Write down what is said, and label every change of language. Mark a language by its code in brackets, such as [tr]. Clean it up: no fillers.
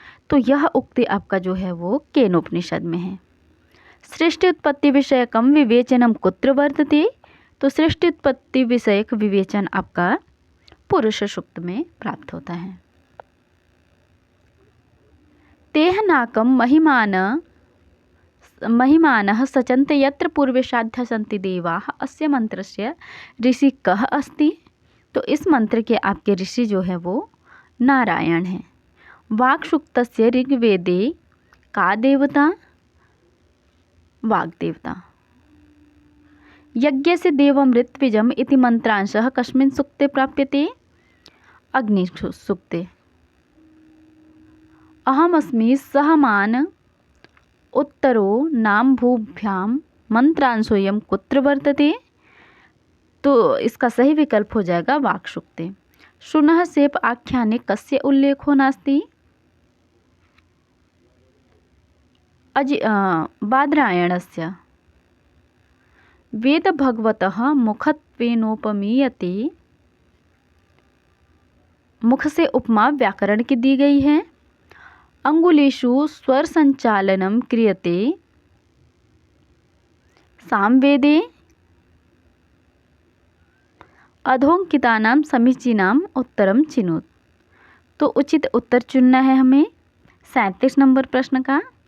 [hi] तो यह उक्ति आपका जो है वो केनोपनिषद में है। [sa] सृष्टि उत्पत्ति विषयकम विवेचनम कुत्र वर्तते। [hi] तो सृष्टि उत्पत्ति विषयक विवेचन आपका पुरुष सूक्त में प्राप्त होता है। [sa] तेह नाकम महिमानः सचन्त यत्र पूर्वे साध्या सन्ति देवाः अस्य मंत्रस्य ऋषि कः अस्ति। [hi] तो इस मंत्र के आपके ऋषि जो है वो नारायण हैं। [sa] वाक्सूक्तस्य ऋग्वेदे का देवता, वाग्देवता। यज्ञस्य देवमृत्विजम् इति मंत्रांशः कस्मिन् सूक्ते प्राप्यते। अग्निसूक्ते। अहमस्मि सहमान उत्तरो नाम भूभ्याम मंत्रांशोऽयं कुत्र वर्तते। [hi] तो इसका सही विकल्प हो जाएगा वाक्सूक्ते। [sa] शुनः सेप आख्याने कस्य उल्लेखो नास्ति। बादरायणस्य। वेद भगवतः मुखत्वेनोपमीयते। [hi] मुख से उपमा व्याकरण की दी गई है। [sa] अंगुलीषु स्वर संचालनम क्रियते। सामवेदे। अधोंकितानां समीचीनाम उत्तरम चिनोत। [hi] तो उचित उत्तर चुनना है हमें 37 नंबर प्रश्न का।